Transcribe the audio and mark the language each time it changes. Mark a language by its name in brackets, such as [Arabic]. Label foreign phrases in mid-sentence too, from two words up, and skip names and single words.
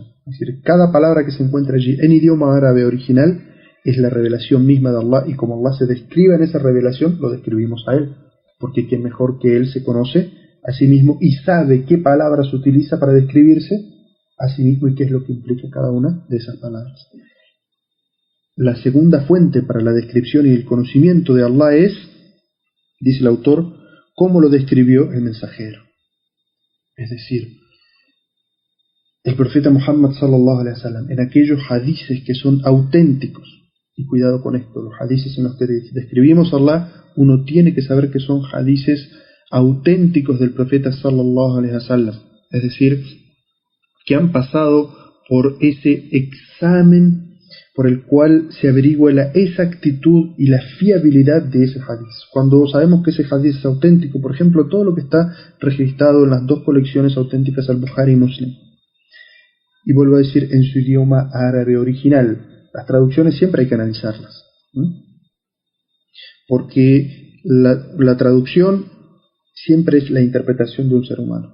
[Spanish] Es decir, cada palabra que se encuentra allí en idioma árabe original es la revelación misma de Allah, y como Allah se describe en esa revelación, lo describimos a Él, porque quién mejor que Él se conoce a sí mismo y sabe qué palabras utiliza para describirse a sí mismo y qué es lo que implica cada una de esas palabras. La segunda fuente para la descripción y el conocimiento de Allah es, dice el autor, cómo lo describió el mensajero. Es decir, el profeta Muhammad [Arabic] صلى الله عليه وسلم, [Spanish] en aquellos hadices que son auténticos, y cuidado con esto, los hadices en los que describimos a Allah, uno tiene que saber que son hadices auténticos del profeta [Arabic] صلى الله عليه وسلم, [Spanish] es decir, que han pasado por ese examen por el cual se averigua la exactitud y la fiabilidad de ese hadiz. Cuando sabemos que ese hadiz es auténtico, por ejemplo, todo lo que está registrado en las dos colecciones auténticas al-Bukhari y Muslim, y vuelvo a decir, en su idioma árabe original, las traducciones siempre hay que analizarlas, porque la traducción siempre es la interpretación de un ser humano.